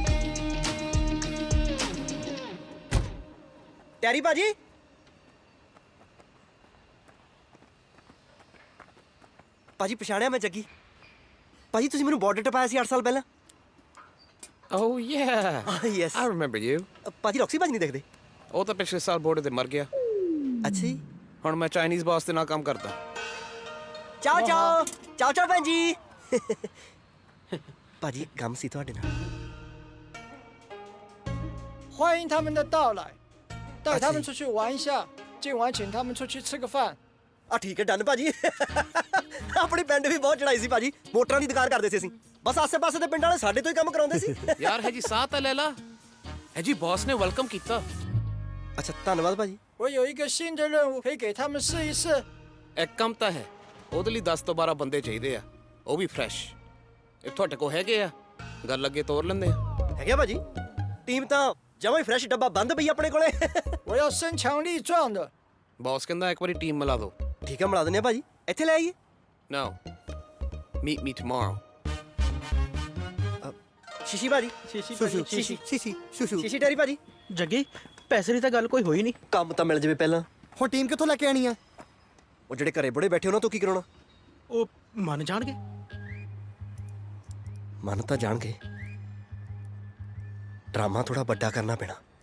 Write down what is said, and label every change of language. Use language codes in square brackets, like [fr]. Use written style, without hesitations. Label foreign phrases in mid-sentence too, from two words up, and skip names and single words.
[pa] ਟੈਰੀ ਬਾਜੀ ਭਾਜੀ ਪਛਾਣਿਆ ਮੈਂ ਜੱਗੀ ਭਾਜੀ ਤੁਸੀਂ ਮੈਨੂੰ ਬਾਰਡਰ ਟਪਾਇਆ ਸੀ 8 ਸਾਲ ਪਹਿਲਾਂ [en] Oh yeah. ਯੈਸ I remember you. [pa] ਭਾਜੀ ਰੌਕਸੀ ਭਾਜੀ ਨਹੀਂ ਦੇਖਦੇ ਉਹ ਤਾਂ ਪਿਛਲੇ ਸਾਲ ਬੋਰਡ ਤੇ ਮਰ ਗਿਆ। ਅੱਛਾ ਜੀ ਹੁਣ ਮੈਂ ਚਾਈਨੀਜ਼ ਬਾਸ ਦੇ ਨਾਲ ਕੰਮ ਕਰਦਾ। ਚਾਓ ਚਾਓ ਚਾਓ ਚਾਓ ਭੈਣ ਜੀ ਭਾਜੀ ਕੰਮ ਸੀ ਤੁਹਾਡੇ ਨਾਲ [zh] 欢迎他们的到来，带他们出去玩一下，今晚请他们出去吃个饭。 [pa] ਆ ਠੀਕ ਹੈ ਡਨ ਭਾਜੀ ਆਪਣੀ ਪਿੰਡ ਵੀ ਬਹੁਤ ਚੜਾਈ ਸੀ ਭਾਜੀ ਮੋਟਰਾਂ ਦੀ ਦੁਕਾਨ ਕਰਦੇ ਸੀ ਅਸੀਂ ਬਸ ਆਸੇ-ਪਾਸੇ ਦੇ ਪਿੰਡਾਂ ਵਾਲੇ ਸਾਡੇ ਤੋਂ ਹੀ ਕੰਮ ਕਰਾਉਂਦੇ ਸੀ ਯਾਰ ਹੈ ਜੀ ਸਾਹ ਤਾਂ ਲੈ ਲਾ ਹੈ ਜੀ ਬੌਸ ਨੇ ਵੈਲਕਮ ਕੀਤਾ। ਅੱਛਾ ਧੰਨਵਾਦ ਭਾਜੀ [zh] 我有一个新的任务，可以给他们试一试。 [pa] ਇੱਕ ਕੰਮ ਤਾਂ ਹੈ ਉਹਦੇ ਲਈ 10 ਤੋਂ 12 ਬੰਦੇ ਚਾਹੀਦੇ ਆ ਉਹ ਵੀ ਫਰੈਸ਼। ਇਹ ਤੁਹਾਡੇ ਕੋਲ ਹੈਗੇ ਆ ਗੱਲ ਅੱਗੇ ਤੋਰ ਲੈਂਦੇ ਆ। ਹੈਗੇ ਭਾਜੀ ਟੀਮ ਤਾਂ ਜਮਾਂ ਹੀ ਫਰੈਸ਼ ਡੱਬਾ ਬੰਦ ਪਈ ਆਪਣੇ ਕੋਲੇ [zh] 我要身强力壮的。 [pa] ਬੌਸ ਕਹਿੰਦਾ ਇੱਕ ਵਾਰੀ ਟੀਮ ਮਿਲਾ ਦਿਓ। ਠੀਕ ਹੈ ਮਿਲਾ ਦਿੰਦੇ ਆ ਭਾਜੀ ਇੱਥੇ ਲੈ ਆਈਏ [en] No. Meet me tomorrow. [pa] ਸ਼ੀਸ਼ੀ ਭਾਜੀ ਸ਼ੀਸ਼ੀ ਡੈਰੀ ਭਾਜੀ ਜੱਗੀ ਪੈਸੇ ਦੀ ਤਾਂ ਗੱਲ ਕੋਈ ਹੋਈ ਨਹੀਂ ਕੰਮ ਤਾਂ ਮਿਲ ਜਾਵੇ ਪਹਿਲਾਂ ਹੁਣ ਟੀਮ ਕਿੱਥੋਂ ਲੈ ਕੇ ਆਣੀ ਆ ਉਹ ਜਿਹੜੇ ਘਰੇ ਬੜੇ ਬੈਠੇ ਉਹਨਾਂ ਤੋਂ ਕੀ ਕਰਾਉਣਾ ਉਹ ਮੰਨ ਜਾਣਗੇ ਮੰਨ ਤਾਂ ਜਾਣਗੇ ਡਰਾਮਾ ਥੋੜਾ ਵੱਡਾ ਕਰਨਾ ਪੈਣਾ